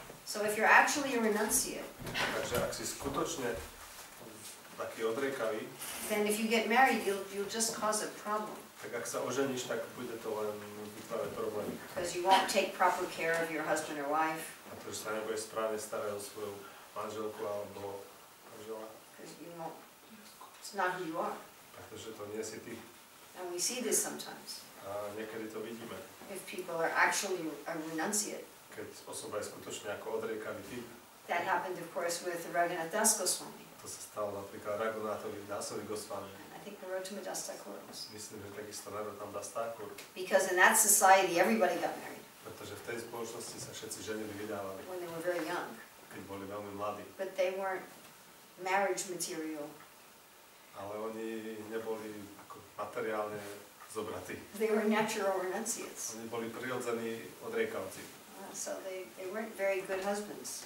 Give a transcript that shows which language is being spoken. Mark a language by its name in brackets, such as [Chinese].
[English] So if you're actually a renunciate, [Slovak] Takže ak si skutočne taký odriekavý, [English] then if you get married, you'll just cause a problem. [Slovak] tak ak sa oženíš, tak bude to len vytvárať problémy. [English] Because you won't take proper care of your husband or wife. [Slovak] Pretože sa nebude správne starať o svoju manželku alebo manžela. [English] Because you won't, it's not who you are. [Slovak] Pretože to nie si ty. [English] And we see this sometimes. [Slovak] A niekedy to vidíme. [English] If people are actually a renunciate. [Slovak] Keď osoba je skutočne ako odriekavý typ. [English] That happened, of course, with Raghunath Das Goswami. [Slovak] To sa stalo napríklad Raghunathovi Dasovi Goswami. [English] I think Narottam Das Thakur. [Slovak] Myslím, že takisto Narottam Das Thakur. [English] Because in that society, everybody got married. [Slovak] Pretože v tej spoločnosti sa všetci ženili, vydávali. [English] When they were very young. [Slovak] Keď boli veľmi mladí. [English] But they weren't marriage material. [Slovak] Ale oni neboli ako materiálne zobratí. [English] They were natural renunciates. [Slovak] Oni boli prirodzení odriekavci. [English] So they weren't very good husbands.